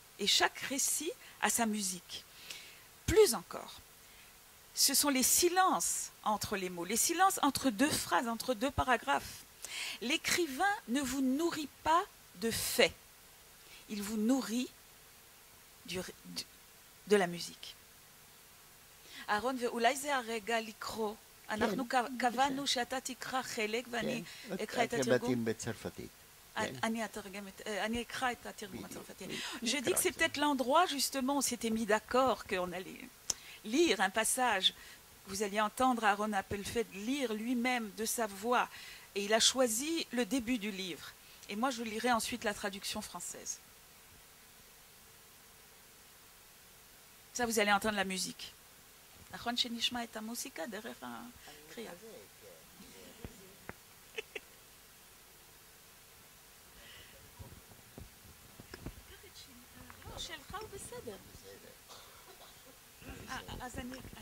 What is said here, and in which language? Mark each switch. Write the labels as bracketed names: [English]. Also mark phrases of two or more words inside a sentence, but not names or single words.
[French] Et chaque récit a sa musique. Plus encore, ce sont les silences entre les mots, les silences entre deux phrases, entre deux paragraphes. L'écrivain ne vous nourrit pas de faits, il vous nourrit de la musique. [Hebrew] אהרון, ואולי זה הרגע לקרוא. אנחנו קבענו שאתה תקרא חלק ואני אקרא את התרגום. בצרפתית. אני אקרא את התרגום הצרפתי. [French] Je dis que c'est peut-être l'endroit justement où on s'était mis d'accord qu'on allait lire un passage. Vous alliez entendre Aaron Appelfeld lire lui-même de sa voix. Et il a choisi le début du livre. Et moi, je lirai ensuite la traduction française. Ça, vous allez entendre la musique. [Hebrew] נכון שנשמע את המוסיקה דרך הקריאה. שלך הוא בסדר. אז אני...